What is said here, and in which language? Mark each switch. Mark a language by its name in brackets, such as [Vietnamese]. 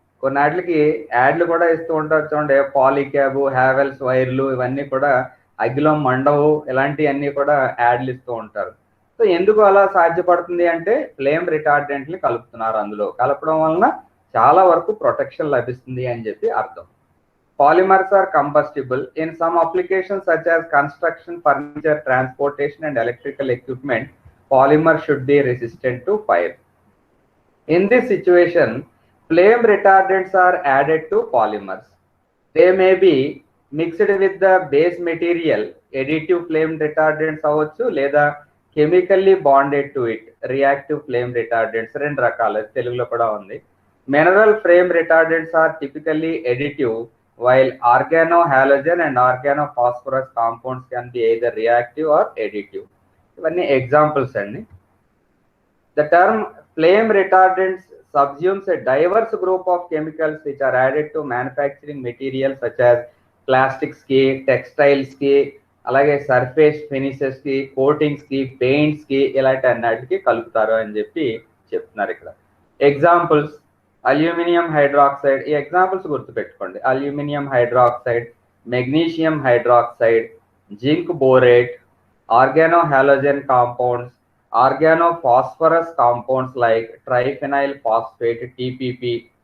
[Telugu] కొన్నిటికి యాడ్లు కూడా ఇస్తూ ఉంటారు చూడండి, పాలిక్యాబ్, హ్యావెల్స్ వైర్లు ఇవన్నీ కూడా అగ్గిలో మండవు, ఇలాంటివన్నీ కూడా యాడ్లు ఇస్తూ ఉంటారు. సో ఎందుకు అలా సాధ్యపడుతుంది అంటే ఫ్లేమ్ రిటార్డెంట్ని కలుపుతున్నారు. అందులో కలపడం వలన చాలా వరకు ప్రొటెక్షన్ లభిస్తుంది అని చెప్పి అర్థం. [English] Polymers are combustible in some applications such as construction, furniture, transportation and electrical equipment. Polymer should be resistant to fire. In this situation, flame retardants are added to polymers. They may be mixed with the base material additive flame retardants [Telugu] అవ్వచ్చు, లేదా [English] chemically bonded to it reactive flame retardants, [Telugu] రెండు రకాలు తెలుగులో కూడా ఉంది. [English] Mineral flame retardants are typically additive, while organo halogen and organo phosphorus compounds can be either reactive or additive. [Telugu] ఇవన్నీ examples అండి. [English] The term flame retardants subsumes a diverse group of chemicals which are added to manufacturing materials such as plastics ki, textiles ki, [Telugu] అలాగే surface finishes కి, coatings కి, paints కి, ఇలాంటి అన్నిటికి కలుపుతారు అని చెప్పి చెప్తున్నారు ఇక్కడ. ఎగ్జాంపుల్స్ అల్యూమినియం హైడ్రాక్సైడ్, ఈ ఎగ్జాంపుల్స్ గుర్తుపెట్టుకోండి. Aluminium hydroxide, magnesium hydroxide, zinc borate, organo halogen compounds, ఆర్గానోఫాస్ఫరస్ compounds like ట్రైఫెనైల్ phosphate TPP.